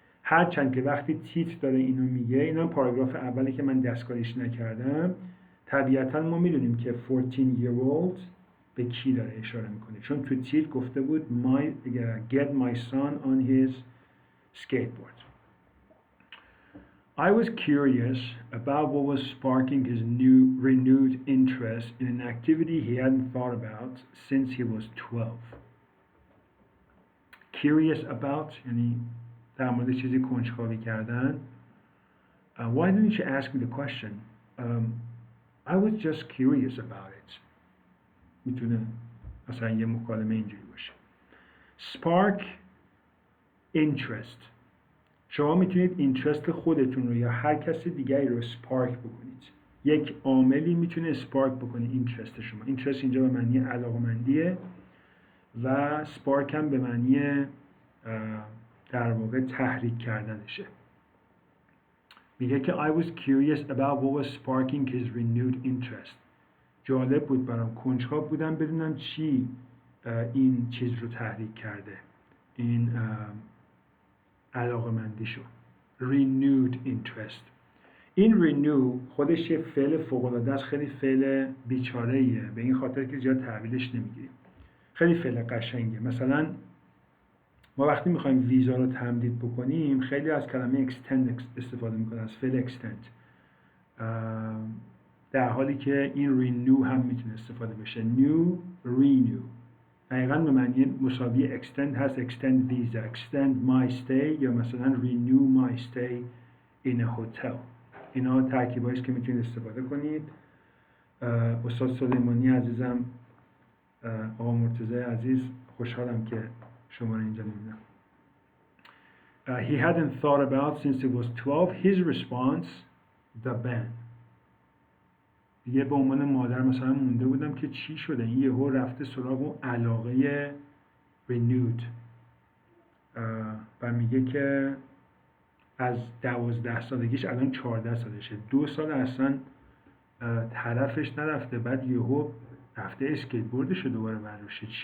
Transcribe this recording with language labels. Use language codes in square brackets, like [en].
[fa] هرچند که وقتی تیتر داره اینو میگه، اینا پاراگراف اولی که من دستکاریش نکردم، طبیعتا ما میدونیم که 14-year-old به کی داره اشاره میکنه، چون تو تیتر گفته بود [en] get my son on his skateboard. I was curious about what was sparking his renewed interest in an activity he hadn't thought about since he was 12. Curious about [fa] یعنی در مورد چیزی کنجکاوی کردن. [en] Why didn't you ask me the question? I was just curious about it. [fa] میتونه مثلا یه مکالمه اینجوری باشه. [en] Spark interest. [fa] شما میتونید اینترست خودتون رو یا هر کس دیگری رو سپارک بکنید. یک عاملی میتونه سپارک بکنه اینترست شما. اینترست اینجا به معنی علاقه‌مندیه و سپارک هم به معنی در واقع تحریک کردنشه. میگه که [en] I was curious about what was sparking his renewed interest. [fa] جالب بود برام، کنجکاو بودم بدونم چی این چیز رو تحریک کرده، این علاقه‌مندیشو. [en] renewed interest. [fa] این renew خودش یه فعل فوق‌العاده است، خیلی فعل بیچاره‌ایه، به این خاطر که زیاد تحویلش نمیگیریم. خیلی فعل قشنگه. مثلا ما وقتی میخوایم ویزا رو تمدید بکنیم خیلی از کلمه extend استفاده میکنن، از فعل extend، در حالی که این renew هم میتونه استفاده بشه. new renew دقیقاً به معنی مساوی extend هست. [en] extend visa, extend my stay [fa] یا مثلا [en] renew my stay in a hotel. [fa] اینا ترکیبایی است که میتونید استفاده کنید. استاد سلیمانی عزیزم، آقا مرتضی عزیز، خوشحالم که شما رو اینجا میبینم. [en] He hadn't thought about since he was 12. His response, the band. [fa] دیگه به عنوان مادر مثلا مونده بودم که چی شده، این یهو رفته سراغ اون علاقه renewed و میگه که از 12 سالگیش الان 14 سالشه، 2 سال اصلا طرفش نرفته، بعد یهو رفته اسکیتبوردش رو دوباره برداشته.